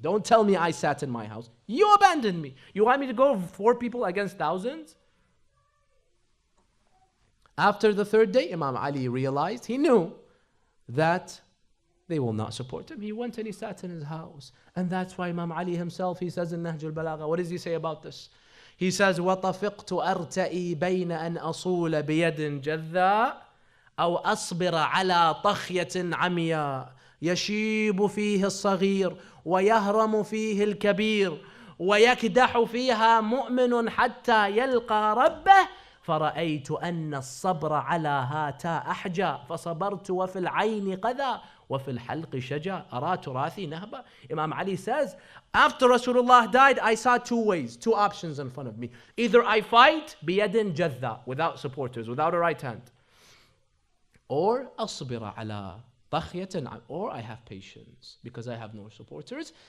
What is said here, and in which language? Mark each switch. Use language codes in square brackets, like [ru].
[en] Don't tell me I sat in my house. You abandoned me. You want me to go 4 people against thousands? After the third day, Imam Ali realized, he knew that they will not support him. He went and he sat in his house. And that's why Imam Ali himself, he says in Nahj al-Balagha, what does he say about this? He says, [ar] وَطَفِقْتُ أَرْتَئِي بَيْنَ أَنْ أَصُولَ بِيَدٍ جَذَّاء أو أصبر على طخية عمياء يشيب فيه الصغير ويهرم فيه الكبير ويكدح فيها مؤمن حتى يلقى ربه فرأيت أن الصبر على هاتا أحجى فصبرت وفي العين قذى وفي الحلق شجا أرى تراثي نهبا. [en] Imam Ali says, after Rasulullah died, I saw 2 ways, 2 options in front of me. Either I fight [ar] بيد جذا, [en] without supporters, without a right hand, or [ar] أصبر على طخية, [en] or I have patience because I have no supporters.